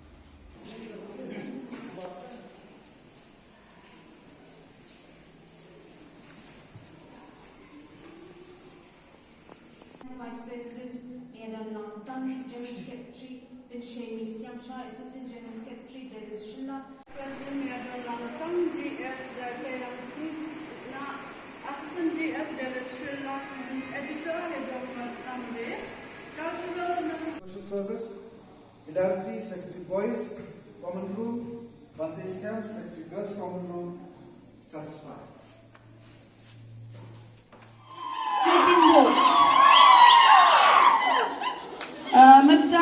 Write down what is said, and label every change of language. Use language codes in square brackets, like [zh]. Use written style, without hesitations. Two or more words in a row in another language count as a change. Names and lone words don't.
[en] Vice President Madam Langtan, General Secretary Pinshemi Siamcha, Assistant General Secretary Delis Shilla, President Madam Langtan, GS Datelansi, Assistant GS Delis Shilla, Students Editor, Evermore Nangbah, Cultural Social Service, Hilarity, Secretary Boys, Common Room, Bantay Camp, Secretary Girls Common Room, satisfied. Mr.